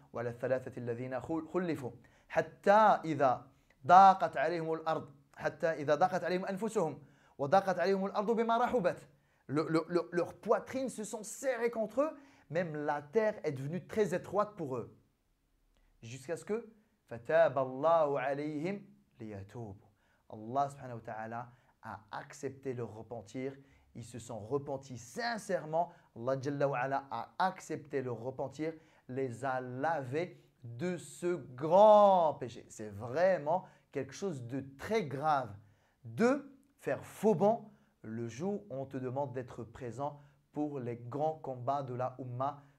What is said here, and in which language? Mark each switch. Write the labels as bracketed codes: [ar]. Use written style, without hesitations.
[ar] وَعَلَى الثَّلَاثَةِ الَّذِينَ خُلِّفُوا حَتَّى إِذَا ضَاقَتْ عَلَيْهِمُ الْأَرْضُ حَتَّى إِذَا ضَاقَتْ عَلَيْهِمْ أَنفُسُهُمْ وَضَاقَتْ عَلَيْهِمُ الْأَرْضُ بِمَا رَحُبَتْ. [fr] Leurs poitrines se sont serrées contre eux. Même la terre est devenue très étroite pour eux. Jusqu'à ce que [ar] فَتَابَ اللَّهُ عَلَيْهِمْ لِيَتُوبُوا. [fr] Allah subhanahu wa ta'ala a accepté leur repentir. Ils se sont repentis sincèrement. Allah Jalla wa ala a accepté leur repentir, les a lavés de ce grand péché. C'est vraiment quelque chose de très grave de faire faux bond le jour où on te demande d'être présent pour les grands combats de la Ummah.